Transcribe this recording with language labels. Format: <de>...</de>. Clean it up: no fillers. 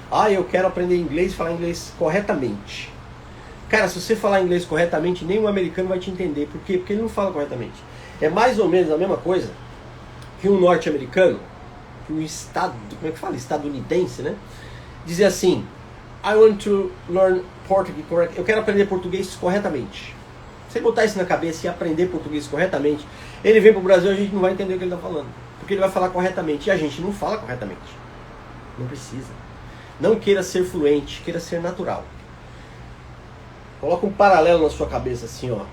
<pt>Eu quero aprender inglês e falar inglês corretamente. Cara, se você falar inglês corretamente, nenhum americano vai te entender. Por quê? Porque ele não fala corretamente. É mais ou menos a mesma coisa que um norte-americano, que um estadunidense, né? Dizer assim,</pt> <en>I want to learn Portuguese correct.</en> <pt>Eu quero aprender português corretamente. Se ele botar isso na cabeça e aprender português corretamente, ele vem pro Brasil e a gente não vai entender o que ele está falando. Porque ele vai falar corretamente e a gente não fala corretamente. Não precisa. Não queira ser fluente, queira ser natural. Coloca um paralelo na sua cabeça assim, ó.</pt>